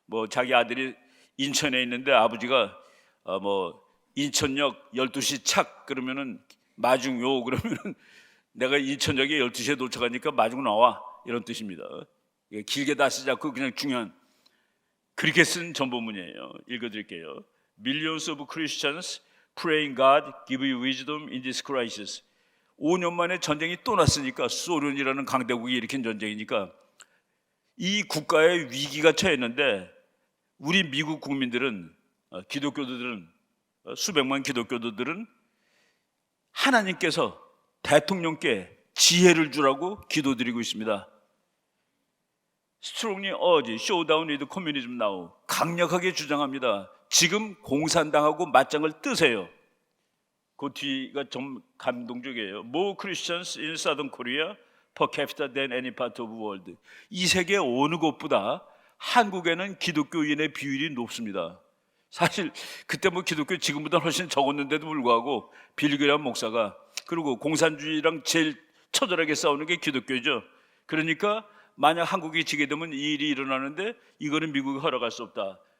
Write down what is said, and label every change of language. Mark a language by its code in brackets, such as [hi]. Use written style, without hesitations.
[ko] 자기 아들이 인천에 있는데 아버지가 인천역 12시 착 그러면은 마중요 그러면은 내가 인천역에 12시에 도착하니까 마중 나와 이런 뜻입니다. 길게 다 쓰지 않고 그냥 중요한 그렇게 쓴 전보문이에요. 읽어드릴게요. [en] Millions of Christians praying God give you wisdom in this crisis. [ko] 5년 만에 전쟁이 또 났으니까 소련이라는 강대국이 일으킨 전쟁이니까 이 국가에 위기가 처했는데 우리 미국 국민들은 기독교도들은 수백만 기독교도들은 하나님께서 대통령께 지혜를 주라고 기도드리고 있습니다. [en] Strongly urge showdown with communism now. [ko] 강력하게 주장합니다. 지금 공산당하고 맞짱을 뜨세요. 그 뒤가 좀 감동적이에요. [en] More Christians in Southern Korea per capita than any part of the world. [ko] 이 세계 어느 곳보다 한국에는 기독교인의 비율이 높습니다. 사실 그때 뭐 기독교 지금보다 훨씬 적었는데도 불구하고 빌리그레함 목사가, 그리고 공산주의랑 제일 처절하게 싸우는 게 기독교죠. 그러니까 만약 한국이 지게 되면 이 일이 일어나는데 이거는 미국이 허락할 수 없다.